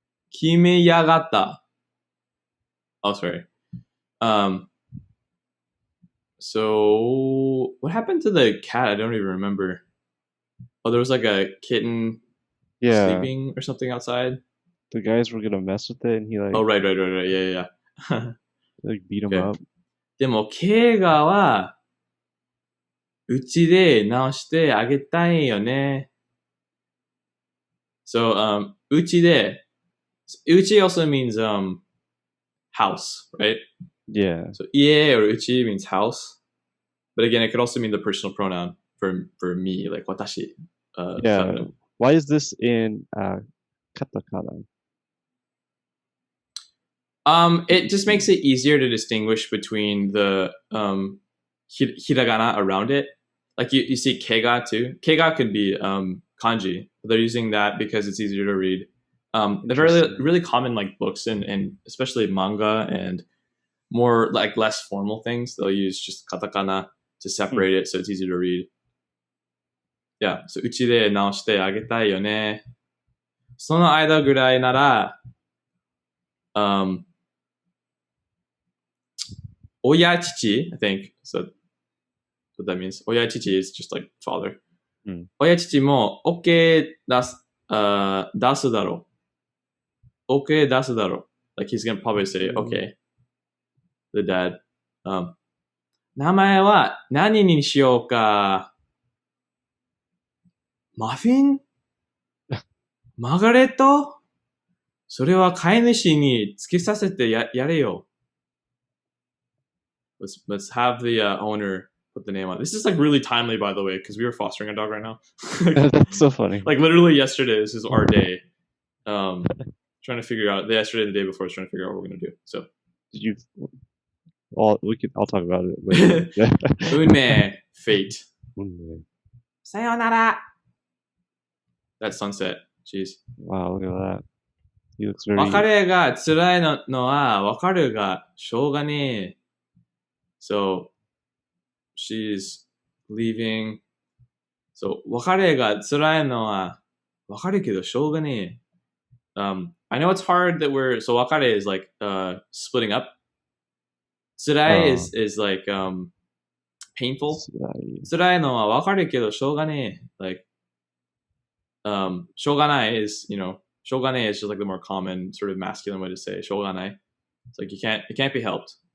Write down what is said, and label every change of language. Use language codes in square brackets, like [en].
[ja] 決めやがった。 [en] Oh, sorry. So what happened to the cat? I don't even remember. Oh, there was like a kitten sleeping or something outside. The guys were gonna mess with it, and he like. Oh, right. Yeah. Like beat him up. [ja] でも、怪我は、うちで直してあげたいよね。 [en] So, [ja] うちで、うち [en] also means, house, right? Yeah. So, 家 or うち means house. But again, it could also mean the personal pronoun for me, like 私. Yeah. Feminine. Why is this in katakana? It just makes it easier to distinguish between the hiragana around it. Like you see keiga too. Keiga could be kanji. They're using that because it's easier to read. They're really common like books and especially manga and more like less formal things. They'll use just katakana to separate it so it's easy to read. Yeah, so [ja] うちで直してあげたいよね。その間ぐらいなら、親父, [en] I think, so what that means. 親父 is just like father. [ja] 親父も OK 出すだろう。 OK 出すだろう。 [en] Like he's gonna probably say, OK. The dad. [ja] 名前は何にしようか。マフィンマーガレットそれは飼い主につけさせてやれよ。 [en] Let's have the owner put the name on. This is like really timely, by the way, because we were fostering a dog right now. That's so funny. Like literally yesterday, this is our day. Trying to figure out yesterday and the day before, I was trying to figure out what we're gonna do. So, did you? I'll talk about it later. Unme, fate. Sayonara. That's sunset. Jeez. Wow, look at that. He looks very. [ja] 別れが辛いのはわかるがしょうがねえ。 [en] So, she's leaving. [ja] So, 別れが辛いのはわかるけどしょうがねえ。 [en] I know it's hard that so 別れ is like splitting up. 辛い is like painful. [ja] 辛いのはわかるけどしょうがねえ。 [en] Like, しょうがない is, you know, しょうがねえ is just like the more common sort of masculine way to say しょうがない. It's like it can't be helped.